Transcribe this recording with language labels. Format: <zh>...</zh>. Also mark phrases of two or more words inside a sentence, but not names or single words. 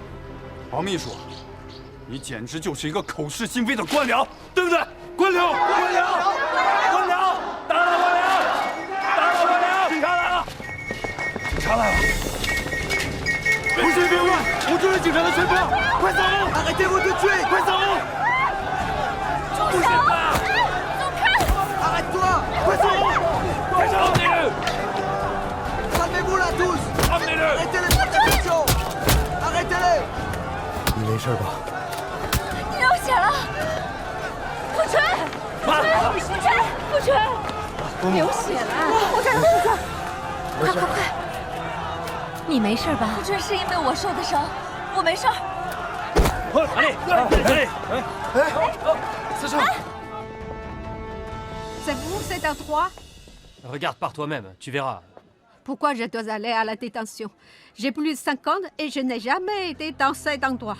<zh>王秘书，你简直就是一个口是心非的官僚，对不对？官僚，官僚，官僚，打倒官僚，打倒官僚！警察来了，警察来了！不许别乱！我就是警察的身份，快走</zh> <fr>Arrêtez-vous tout de suite!</fr> <zh>快走！住手！走开！</zh> <fr>Arrête-toi!</fr> <zh>快走！快走 ！</zh> <fr>Amenez-le! Calmez-vous là tous! Amenez-le! Arrêtez les protestations! Arrêtez-les!</fr> <zh>你没事吧？流血了！傅纯，傅纯，流血了！傅纯，快快快！你没事吧？傅纯是因为我受的伤，我没事儿。</zh> <fr>C'est vous cet endroit? Regarde par toi-même, tu verras. Pourquoi je dois aller à la détention? J'ai plus de 5 ans et je n'ai jamais été dans cet endroit.</fr>